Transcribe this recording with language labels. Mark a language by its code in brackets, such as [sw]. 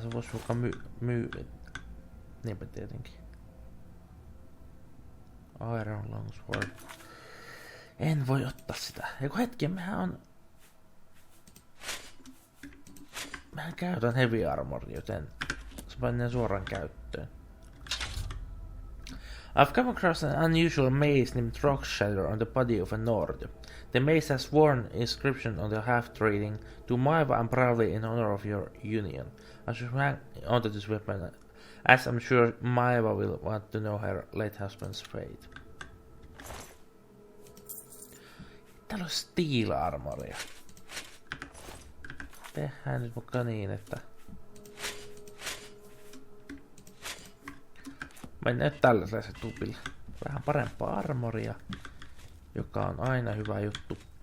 [fi] Se voisi vaikka myydä. Niinpä tietenkin. Iron Longsword. En voi ottaa sitä. Eiku hetki, mehän käytän heavy armor, joten se menee suoraan käyttöön. [en] I've come across an unusual mace named Rock Shatter on the body of a Nord. The mace has sworn inscription on the haft reading to Maiva and proudly in honor of your union. I should hang onto this weapon, as I'm sure Maiva will want to know her late husband's fate. [fi] Täällä on steel armoria. Tehdään nyt mukaan niin, että mennään nyt tällaisella tupilla. Vähän parempaa armoria, joka on aina hyvä juttu.